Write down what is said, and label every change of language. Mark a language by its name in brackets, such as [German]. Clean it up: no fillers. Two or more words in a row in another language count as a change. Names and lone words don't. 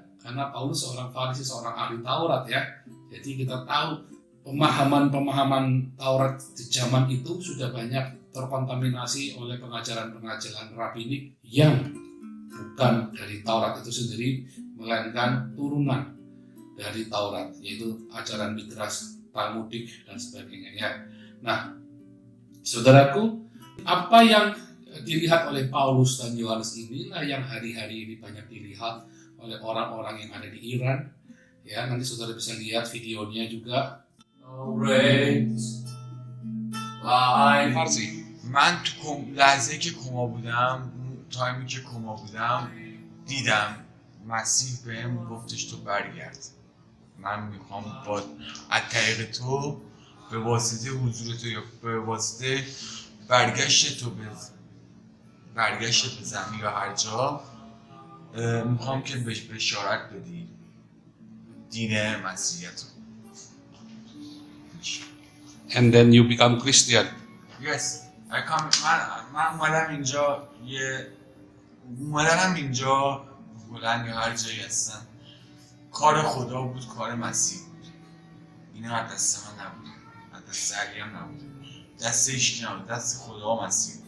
[Indonesian] Karena Paulus seorang Farisi, seorang ahli Taurat ya. Jadi kita tahu pemahaman Taurat di zaman itu sudah banyak terkontaminasi oleh pengajaran-pengajaran rabinik yang bukan dari Taurat itu sendiri, melainkan turunan dari Taurat, yaitu ajaran Midras, Talmudik, dan sebagainya ya. Nah, saudaraku, apa yang dilihat oleh Paulus dan Yohanes inilah yang hari-hari ini banyak dilihat oleh orang-orang yang ada di Iran. Ya, nanti saudara bisa lihat videonya juga. Farsi. [Persian] من تو لحظه که کما بودم، تایمی که کما بودم دیدم مسیح بهم گفتش تو برگرد، من میخوام با از طریق تو به واسطه حضور تو یا به واسطه برگشت تو به زمین یا هر جا میخوام که بهش بشارت بدی دین مسیحیت رو. [English] And then you become Christian. Yes. [Persian] من اومدم اینجا بلند یا هر جایی هستم، کار خدا بود، کار مسیح بود. این از دست من نبود، از دست علی هم نبود، دست هیچکی نبود، دست خدا و مسیح بود.